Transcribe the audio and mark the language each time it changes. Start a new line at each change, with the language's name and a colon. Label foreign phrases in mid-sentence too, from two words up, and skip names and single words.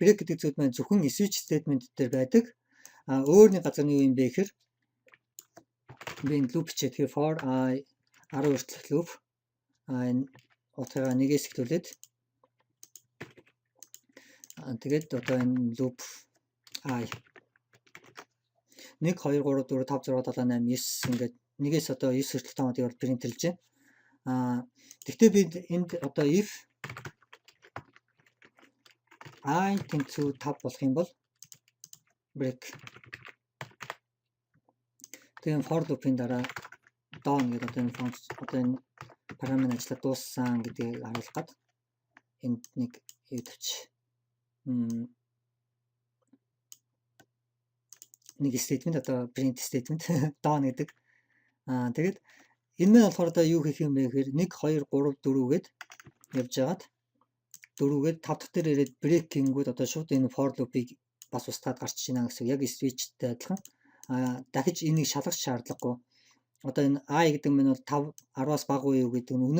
Mongolian: Break гэдэг зүйл маань зөвхөн
English: switch statement
Mongolian: дээр байдаг. Өөр нэг газар нь юу юм бэ гэхээр би энэ loop чихэд тэгэхээр
English: for I 10
Mongolian: хүртэлх loop энэ утгаараа нэгээс эхлүүлээд тэгээд одоо энэ loop I 1 2 3 4 5 6 7 8 9 ингээд нэгээс одоо 9 хүртэл тоонуудыг бол принтерлж байна. Гэхдээ бид энд одоо
English: if I tend to 5
Mongolian: болох юм бол break. Тэгээд
English: for loop-
Mongolian: ийн дараа down гэдэг одоо энэ функц одоо энэ параметр ажиллаад дууссан гэдгийг харуулах гээд энд нэг юу тавьч. Нэг statement одоо
English: print statement down
Mongolian: гэдэг. Тэгээд энэ нь болохоор одоо юу хийх юм бэ гэхээр 1 2 3 4 гээд явж байгаад 4-гээд 5 дахь дээр ирээд break-ингүүд одоо шууд энэ
English: for loop-
Mongolian: ийг бас устгаад гарч ийнэ гэсэн. Яг switch-тэй адилхан. Дахиж энийг шалгах шаардлагагүй. Одоо энэ I гэдэг нь бол 5 10-аас бага уу юу гэдэг нь үнэн.